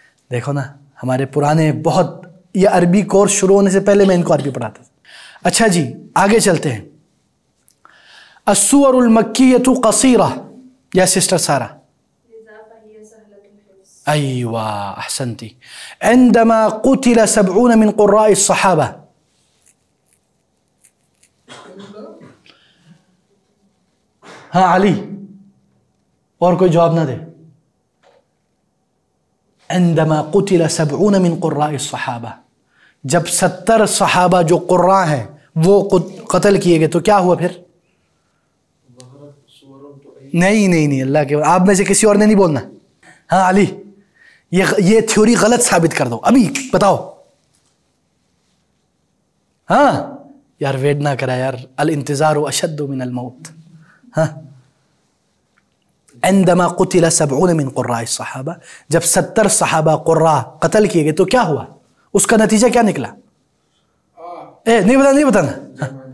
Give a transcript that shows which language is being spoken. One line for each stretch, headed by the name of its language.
Urdu: دیکھو نا, ہمارے پرانے بہت, یہ عربی کورس شروع ہونے سے پہلے میں ان کو عربی پڑھاتا تھا. اچھا جی آگے چلتے ہیں.
Arabic: السور المکیۃ قصیرہ,
Urdu: یا سسٹر سارہ. ایوہ احسنتی.
Arabic: عندما قتل 70 من قراء الصحابہ.
Urdu: ہاں علی, اور کوئی جواب نہ دے.
Arabic: عندما قتل 70 من قراء الصحابہ,
Urdu: جب 70 صحابہ جو قراء ہیں وہ قتل کیے گئے تو کیا ہوا پھر؟ نہیں, اللہ کے, آپ میں سے کسی اور نے نہیں بولنا. ہاں علی, یہ تھیوری غلط ثابت کر دو ابھی, بتاؤ. ہاں یار, ویٹ نہ کرا یار,
Arabic: الانتظار اشد من الموت.
Urdu: ہاں,
Arabic: عندما قتل 70 من قراء الصحابہ,
Urdu: جب 70 صحابہ قراء قتل کیے گئے تو کیا ہوا, اس کا نتیجہ کیا نکلا؟ نہیں بتانا.